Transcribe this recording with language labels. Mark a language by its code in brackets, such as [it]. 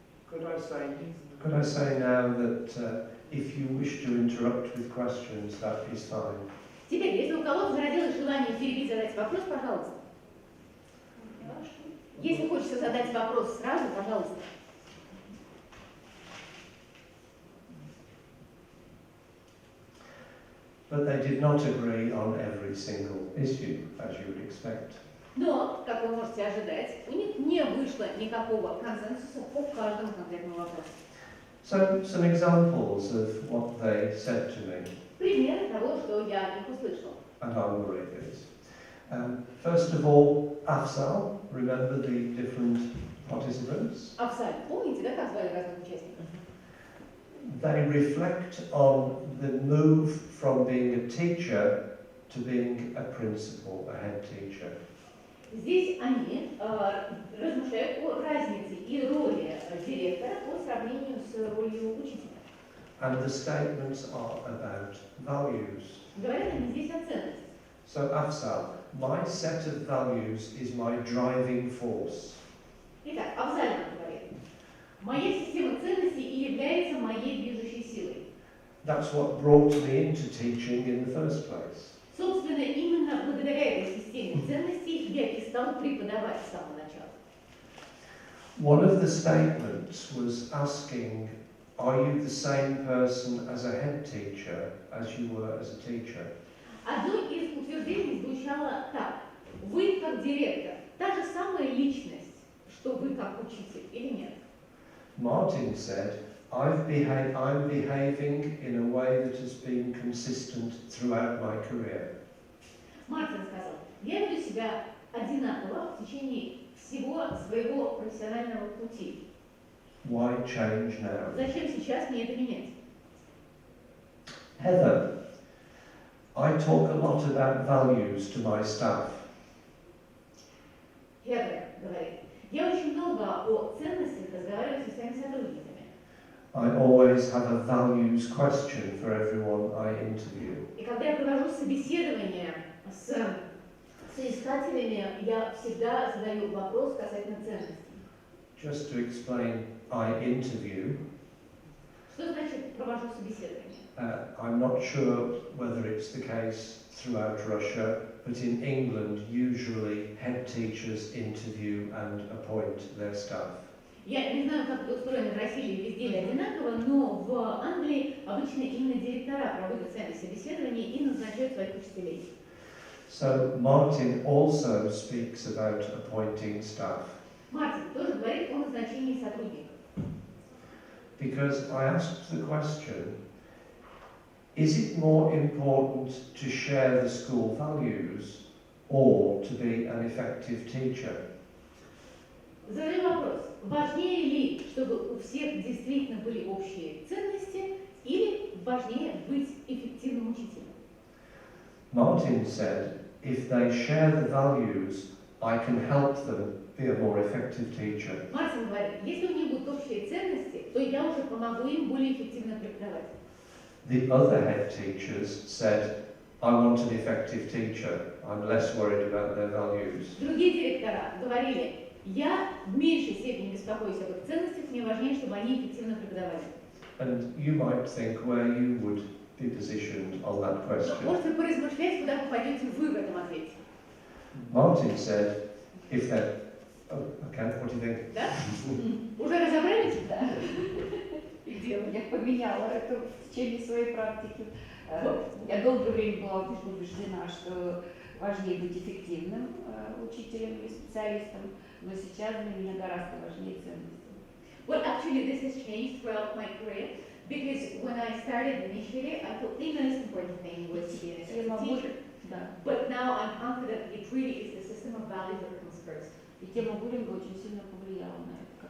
[en] Could I say now that if you wish to interrupt with questions, that is fine. [ru] Теперь, если у кого-то зародилось желание перебить, задать вопрос, пожалуйста. Если хочется задать вопрос сразу, пожалуйста. [en] But they did not agree on every single issue, as you would expect. [ru] Но, как вы можете ожидать, у них не вышло никакого консенсуса по каждому конкретному вопросу. [en] So, some examples of what they said to me. [ru] Примеры того, что я от них услышала. [en] And I will read these. First of all, Afsal, remember the different participants? [ru] Афсаль, помните, да, как звали разных участников? [en] They reflect on the move from being a teacher to being a principal, a head teacher. [ru] Здесь они размышляют о разнице и роли директора по сравнению с ролью учителя. [en] And the statements are about values. [ru] Говорят они здесь о ценностях. [en] So Afzal, my set of values is my driving force. [ru] Итак, Афзаль нам говорит, моя система ценностей и является моей движущей силой. [en] That's what brought me into teaching in the first place. [ru] Собственно, именно благодаря этой системе ценностей я и стал преподавать с самого начала. [en] One of the statements was asking, are you the same person as a head teacher as you were as a teacher? [ru] Одно из утверждений звучало так. Вы как директор, та же самая личность, что вы как учитель, или нет? [en] Martin said, I'm behaving in a way that has been consistent throughout my career. [ru] Мартин сказал, я веду себя одинаково в течение всего своего профессионального пути. [en] Why change now? [ru] Зачем сейчас мне это менять? [en] Heather, I talk a lot about values to my staff. [ru] Хедер говорит, я очень много о ценностях разговариваю со своими сотрудниками. [en] I always have a values question for everyone I interview. [ru] И когда я провожу собеседование с соискателями, я всегда задаю вопрос касательно ценностей. [en] Just to explain, I interview. [ru] Что значит провожу собеседование? [en] I'm not sure whether it's the case throughout Russia, but in England, usually head teachers interview and appoint their staff. [ru] Я не знаю, как это устроено в России, везде ли одинаково, но в Англии обычно именно директора проводят сами собеседования и назначают своих учителей. [en] So Martin also speaks about appointing staff. [ru] Мартин тоже говорит о назначении сотрудников. [en] Because I asked the question, is it more important to share the school values or to be an effective teacher? [ru] Задаю вопрос, важнее ли, чтобы у всех действительно были общие ценности, или важнее быть эффективным учителем? [en] Martin said, if they share the values, I can help them be a more effective teacher. [ru] Мартин говорит, если у них будут общие ценности, то я уже помогу им более эффективно преподавать. [en] The other head teachers said, I want an effective teacher. I'm less worried about their values. [ru] Другие директора говорили, я в меньшей степени беспокоюсь об их ценностях, мне важнее, чтобы они эффективно преподавали. [en] And you might think where you would be positioned on that question. [ru] Можете поразмышлять, куда попадете вы в этом ответе. [en] Martin said, if they're... Oh, okay, what do you think? [ru] Да? Уже разобрались? Да. Я поменяла это в течение своей практики. Я долгое время была убеждена, что важнее быть эффективным учителем или специалистом, но сейчас для меня гораздо важнее ценности. [en] Well, actually, this has changed throughout my career because when I started initially, I thought the most important thing was to be an effective teacher. [ru] Да. [en] But now I'm confident it really is the system of values that comes first. [ru] И тема буллинга очень сильно повлияла на это.